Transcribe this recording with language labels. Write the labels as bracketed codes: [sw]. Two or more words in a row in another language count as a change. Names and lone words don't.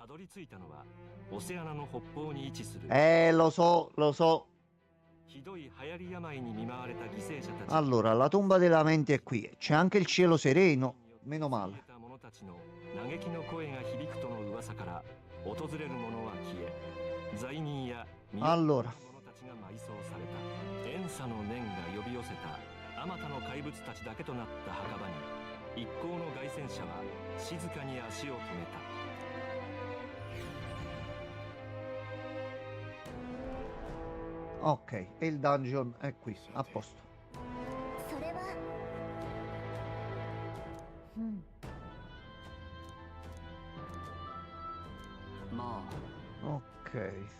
[it] Lo so. Allora, la tomba dei lamenti è qui. C'è anche il cielo sereno. Meno male. Allora. [ja] あまたの怪物たちだけとなった墓場に一行の凱旋者は静かに足を止めた。 [it] Ok, e il dungeon è qui, a posto. Ok.